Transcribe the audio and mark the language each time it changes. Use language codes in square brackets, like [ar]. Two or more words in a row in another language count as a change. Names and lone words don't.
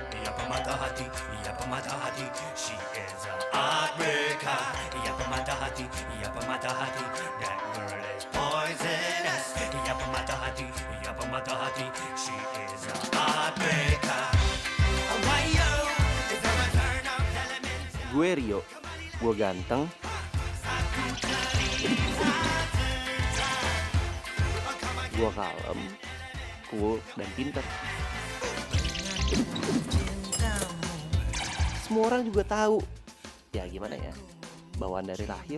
[id] iya pemata hati, iya pemata hati. [en] She is a heartbreaker, [id] iya pemata hati, iya pemata hati. [en] That girl is poisonous, [id] iya pemata hati, iya pemata hati. [en] She is a heartbreaker. Why yo? Is there a turn of elements? [id] Gue Rio, gue ganteng, gue kalem, cool, dan pinter. Semua orang juga tahu, ya gimana ya, bawaan dari lahir.